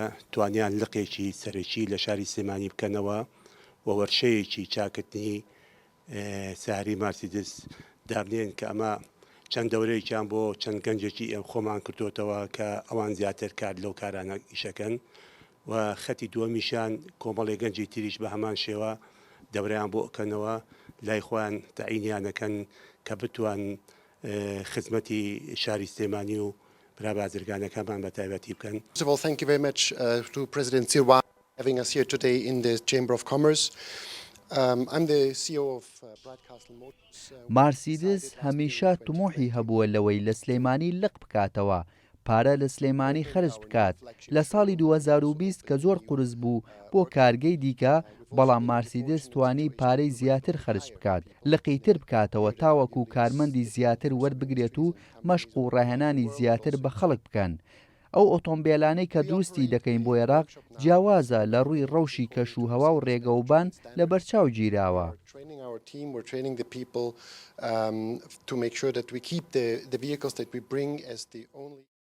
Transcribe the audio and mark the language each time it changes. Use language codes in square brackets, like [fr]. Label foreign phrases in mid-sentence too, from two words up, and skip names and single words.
[ckb] توانیان لقێکی سەرەکی لە شاری سلێمانی بکەنەوە و وەرشەیەکی چاکردنی ساری مارسیدس دابنێن کە ئەمە چەند دەورەیەکیان بۆ چەند گەنجێکی ئێم خۆمان کردوتەوە کە ئەوان زیاتر کار لەو کارانە ئیشەکەن و خەتی دووەمیشان کۆمەڵی گەنجی تریش بە هەمان شێوە دەورەیان بۆ ئەکەنەوە لای خۆیان تەعینیانەکەن کە بتوان خزمەتی شاری سلێمانی و برابازرگانەکەمان بە تایبەتی بکەن. [en] First of all, thank you very much to President Sirwan having us here today in the Chamber of Commerce. I'm the CEO of Bradcastle Motors. [ckb] مارسیدس هەمیشە تمۆحی هەبووە لەوەی لە سلێمانی لق بکاتەوە، پارە لە سلێمانی خەرج بکات. لە ساڵی 2020 کە زۆر قورس بوو بۆ کارگەی دیکە، بەڵام مارسیدس توانی پارەی زیاتر خەرج بکات، لقیتر بکاتەوە تاوەکو کارمەندی زیاتر وەربگرێت و مەشق و ڕاهێنانی زیاتر بە خەڵک بکەن. ئەو ئۆتۆمبیلانەی کە دروستی دەکەین بۆ عێراق جیاوازە لە ڕووی ڕەوشی کەش و هەوا و ڕێگەوبان لە بەرچاو گیراوە. [en] We're training the people to make sure that we keep the vehicles that we bring as the only